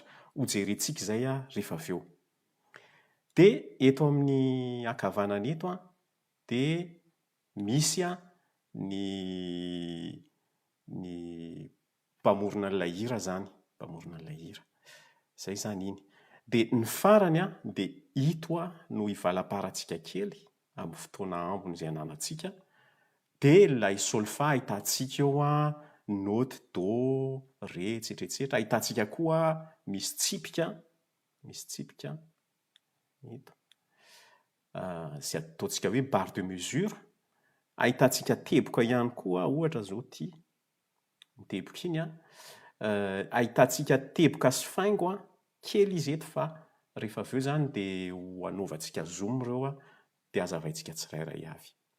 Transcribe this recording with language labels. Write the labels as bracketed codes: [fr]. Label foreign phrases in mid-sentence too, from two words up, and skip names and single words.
[mg] Hojerentsika izay rehefa avy eo. Dia eto amin'ny ankavanana eto dia misy ny mpamorona an'ilay hira zany. Mpamorona an'ilay hira. Zay zany iny. Dia ny farany dia ito no hivalaparantsika kely amin'ny fotoana ambony izay ananantsika. Dia ilay solfa ahitantsika eo note do, ré, etc. Ahitantsika koa misy tsipika eto. Izay ataontsika hoe [fr] barre de mesure. [mg] Ahitantsika teboka ihany koa ohatra zao ity. Ny teboka iny ahitantsika teboka sy faingo kely izy eto fa rehefa avy eo zany dia ho anaovantsika zoom ireo dia hazavaintsika tsirairay avy.